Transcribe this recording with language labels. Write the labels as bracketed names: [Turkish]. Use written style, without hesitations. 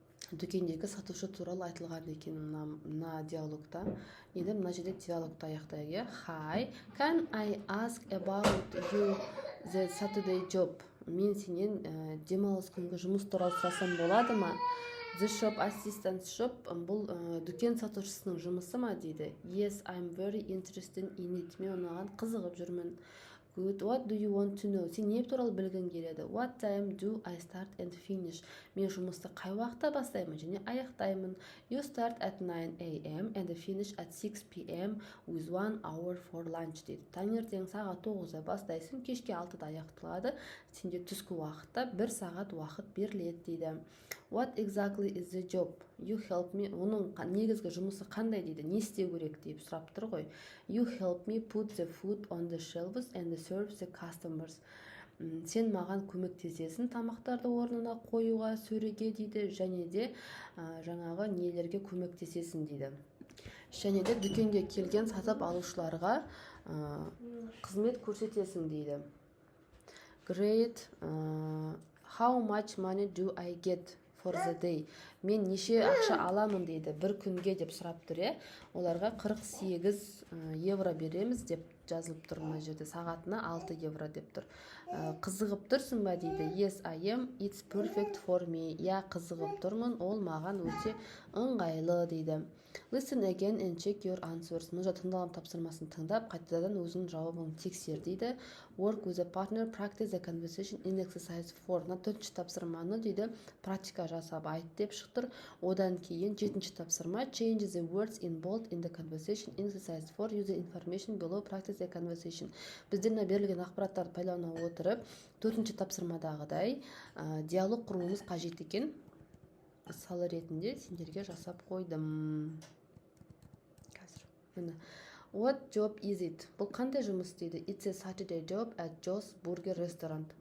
[Kazakh] Дүкендегі сатушы туралы айтылған екен мына диалогта. Енді мына жерде диалогты аяқтайық. [English] Hi, can I ask about you the Saturday job? [Kazakh] Мен сенен демалыс күнгі жұмыс туралы сұрасам болады ма? [English] The shop assistant shop, [Kazakh] бұл дүкен сатушысының жұмысы ма дейді. [English] Yes, I'm very interested in it. [Kazakh] Мен оған қызығып жүрмін. [English] Good. What do you want to know? [Kazakh] Сен не туралы білгің келеді? [English] What time do I start and finish? [Kazakh] Мен жұмысты қай уақытта бастаймын және аяқтаймын. [English] You start at 9 a.m. and finish at 6 p.m. with 1 hour for lunch дейді. [Kazakh] Таңертең сағат 9-да бастайсың, кешке 6-да аяқталады. Сенде түскі уақытта 1 сағат уақыт беріледі дейді. [English] What exactly is the job? You help me. [Kazakh] Оның негізгі жұмысы қандай дейді? Не істеу керек деп сұрап тұр ғой. [English] You help me put the food on the shelves and serve the customers. [Kazakh] Сен маған көмектесесің тамақтарды орнына қоюға, сөреге дейді, және де жаңағы нелерге көмектесесің дейді. Және де дүкенге келген сатып алушыларға қызмет көрсетесің дейді. [English] Great. How much money do I get for the day? [Kazakh] Мен неше ақша аламын дейді бір күнге деп сұрап тұр, е? Оларға 48 евро береміз деп жазылып тұр мына жерде, сағатына 6 евро деп тұр. Қызығып тұрсың ба дейді. [English] Yes, I am. It's perfect for me. [Kazakh] Я, қызығып тұрмын, ол маған өте ыңғайлы дейді. [English] Listen again and check your answers. [Kazakh] Мұнда тыңдалым тапсырмасын тыңдап, қайтадан өзінің жауабын тексер дейді. [English] Work with a partner, practice the conversation in exercise 4. [Kazakh] Мына төртінші тапсырманы дейді, практика жасап айт деп шықтыр. Одан кейін жетінші тапсырма, [English] change the words in bold in the conversation in exercise 4. Use the information below, practice the conversation. [Kazakh] Біздеріне берілген ақпараттарды пайдалана отырып, төртінші тапсырмадағыдай диалог құруымыз қажет екен. Мысалы ретінде сендерге жасап қойдым. [English] What job is it? [Kazakh] Бұл қандай жұмыс дейді? [English] It's a Saturday job at Joe's Burger Restaurant.